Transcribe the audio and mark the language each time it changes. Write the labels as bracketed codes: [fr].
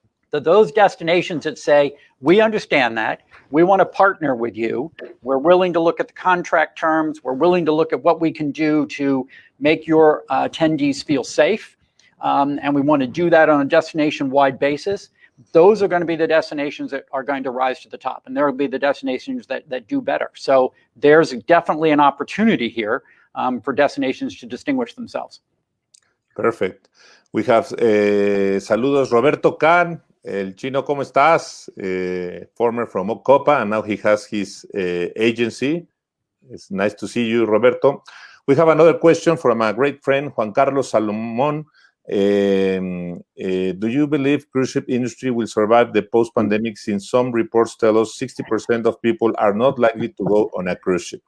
[en] Those destinations that say, we understand that, we want to partner with you, we're willing to look at the contract terms, we're willing to look at what we can do to make your attendees feel safe, and we want to do that on a destination-wide basis, those are going to be the destinations that are going to rise to the top, and there will be the destinations that do better. So there's definitely an opportunity here for destinations to distinguish themselves. Perfect. We have [es] saludos Roberto Can, el chino, ¿cómo estás? [en] Former from Copa, and now he has his agency. It's nice to see you, Roberto. We have another question from a great friend, Juan Carlos Salomon. Do you believe cruise ship industry will survive the post-pandemic, since some reports tell us 60% of people are not likely to go on a cruise ship?